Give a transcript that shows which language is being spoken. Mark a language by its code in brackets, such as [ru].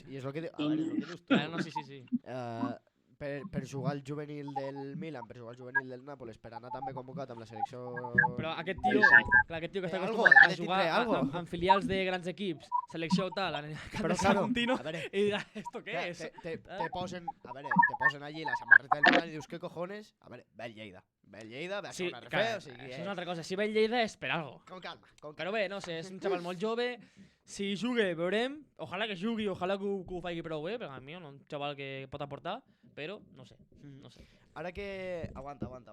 [ca] I és el que dius tu. No, sí. Per jugar al juvenil del Milan, per jugar al juvenil del Nàpoles, per anar també convocat amb la selecció... Però aquest tio que està acostumat a jugar en filials de grans equips, selecció tal, en el camp de Saguntino, i dirà, [es] ¿esto qué es? [ca] Te posen allí la samarreta del Milan i dius, [es] ¿qué cojones? [ca] A veure, ve el Lleida, ve a Sí, segona clar, o sigui... això és una altra cosa. Si ve el Lleida és per algo. [es] Con calma. [ca] Però bé, no sé, és un xaval molt jove. Si jugue, veurem. Ojalà que jugui, ojalà que ho faci prou bé, perquè a mi és un xaval que pot aportar, però no sé. Ara que... Aguanta.